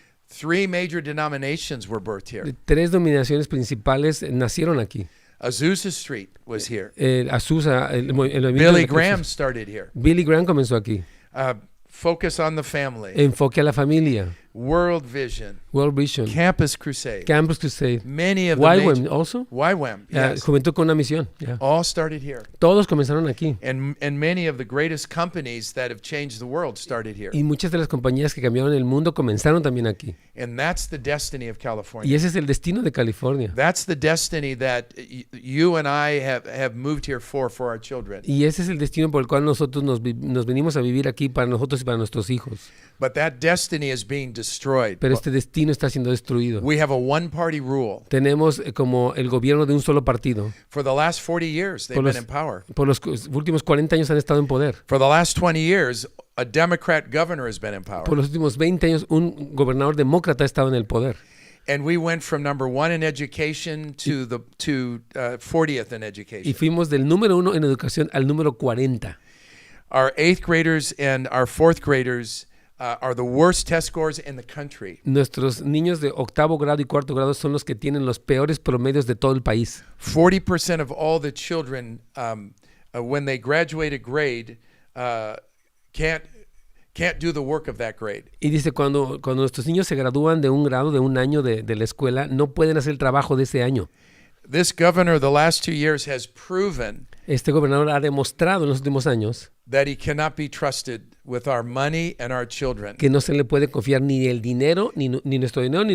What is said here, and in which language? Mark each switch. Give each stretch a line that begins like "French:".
English: 3 major denominations were birthed here.
Spanish: 3 denominaciones principales nacieron aquí.
English: Azusa Street was here.
Spanish: Azusa, el movimiento
English: Billy
Spanish: de
English: Graham
Spanish: Jesús.
English: started here.
Spanish: Billy Graham comenzó aquí.
English: Focus on the family.
Spanish: Enfoque a la familia.
English: World Vision. World Vision. Campus Crusade. Campus Crusade. Many of the YWAM also. YWAM, yes.
Spanish: Juventud con una misión.
English: Yeah. All started here.
Spanish: Todos comenzaron aquí.
English: And many of the greatest companies that have changed the world started here.
Spanish: Y muchas de las compañías que cambiaron el mundo comenzaron también aquí.
English: And that's the destiny of California.
Spanish: Y ese es el destino de California.
English: That's the destiny that you and I have moved here for our children.
Spanish: Y ese es el destino por el cual nosotros nos venimos a vivir aquí para nosotros y para nuestros hijos.
English: But that destiny is being destroyed.
Spanish: Pero este destino está siendo destruido.
English: We have a one-party rule.
Spanish: Tenemos como el gobierno de un solo partido.
English: For the last 40 years, they've been in power.
Spanish: Por los últimos 40 años han estado en poder.
English: For the last 20 years, a Democrat governor has been in power.
Spanish: Por los últimos 20 años, un gobernador demócrata ha estado en el poder.
English: And we went from number 1 in education to 40th in education.
Spanish: Y fuimos del número 1 en educación al número 40.
English: Our 8th graders and our 4th graders are the worst test scores in the country.
Spanish: Nuestros niños de octavo grado y cuarto grado son los que tienen los peores promedios de todo el país.
English: 40% of all the children, when they graduate a grade, can't do the work of that grade.
Spanish: Y dice, cuando nuestros niños se gradúan de un grado, de un año de la escuela, no pueden hacer el trabajo de ese año.
English: This governor, the last 2 years, has proven
Spanish: Este gobernador ha demostrado en los últimos años
English: that he cannot be trusted with our money and our children.
Spanish: que no se le puede confiar ni el dinero, ni nuestro dinero, ni